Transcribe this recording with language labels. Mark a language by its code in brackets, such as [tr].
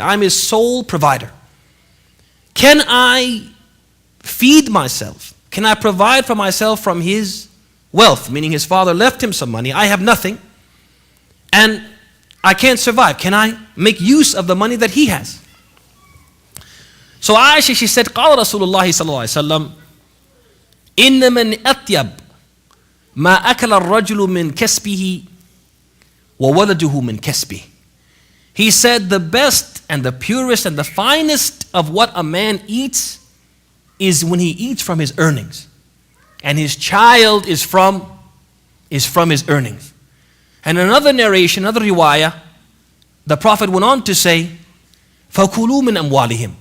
[en] I'm his sole provider. Can I feed myself? Can I provide for myself from his wealth? Meaning his father left him some money. I have nothing, and I can't survive. Can I make use of the money that he has? So Aisha, she said, [ar] قال رسول الله صلى الله عليه وسلم إن من أطيب ما أكل الرجل من كسبه وولده من كسبه. [en] He said the best and the purest and the finest of what a man eats is when he eats from his earnings, and his child is from his earnings. And another narration, another riwayah, the Prophet went on to say, [ar] فَكُلُوا مِنْ أَمْوَالِهِمْ.